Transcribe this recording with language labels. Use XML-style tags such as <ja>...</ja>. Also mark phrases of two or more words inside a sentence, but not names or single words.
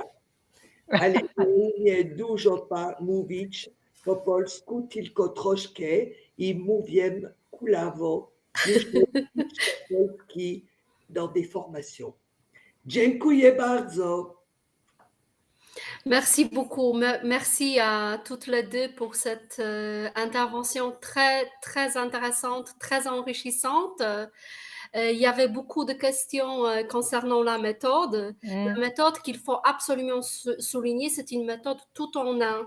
<pl>Ale nie dużo mówić po polsku, tylko troszkę i mówię kulawo już polski</pl> <fr>dans des formations.</fr> <pl>Dziękuję bardzo.</pl> <fr>Merci beaucoup. Merci à toutes les deux pour cette intervention très intéressante, très enrichissante. Il y avait beaucoup de questions concernant la méthode. La méthode qu'il faut absolument souligner, c'est une méthode tout en un.</fr>